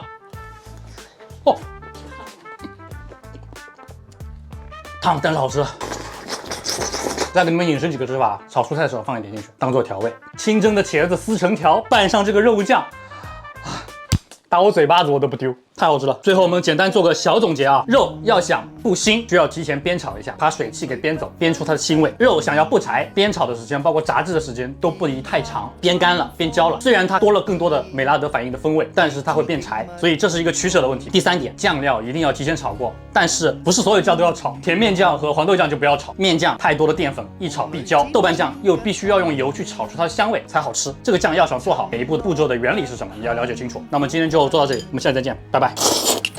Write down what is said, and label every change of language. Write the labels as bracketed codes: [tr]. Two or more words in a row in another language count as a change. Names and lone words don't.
[zh] 哦，湯真好吃。再給你們引申幾個吃法，炒蔬菜的時候放一點進去，當做調味。清蒸的茄子撕成條，拌上這個肉醬，打我嘴巴子我都不丟，太好吃了。最後我們簡單做個小總結啊，肉要想不腥，需要提前煸炒一下，把水汽給煸走，煸出它的腥味。肉想要不柴，煸炒的時間包括炸制的時間都不宜太長，煸乾了，煸焦了，雖然它多了更多的美拉德反應的風味，但是它會變柴，所以這是一個取捨的問題。第3點，醬料一定要提前炒過，但是不是所有醬都要炒，甜麵醬和黃豆醬就不要炒，麵醬太多的澱粉，一炒必焦，豆瓣醬又必須要用油去炒出它的香味才好吃。這個醬要想做好，每一步的步驟的原理是什麼，你要了解清楚。那麼今天就做到這裡，我們下期再見，拜拜。